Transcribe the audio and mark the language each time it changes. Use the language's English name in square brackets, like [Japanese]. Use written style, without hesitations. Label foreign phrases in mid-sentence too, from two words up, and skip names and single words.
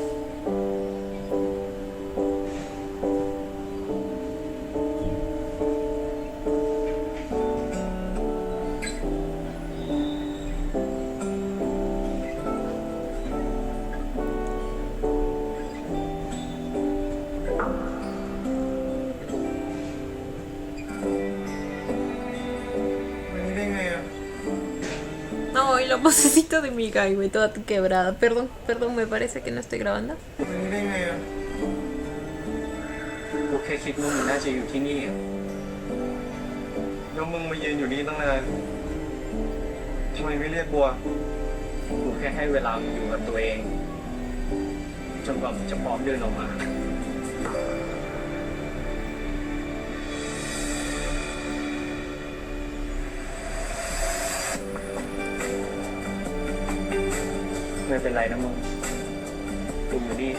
[Spanish] Ay, la vocecita de mi Guy, me toda quebrada. Perdón, me parece que no estoy grabando. [Thai] กูแค่คิดว่ามึงน่าจะอยู่ที่นี่แล้ว มึงมายืนอยู่นี่ตั้งนานทำไมไม่เรียกบัวกูแค่ให้เวลามึงอยู่กับตัวเองจนกว่ามึงจะพร้อมเดินออกมาไม่เป็นไรนะมึงกูอยู่นี่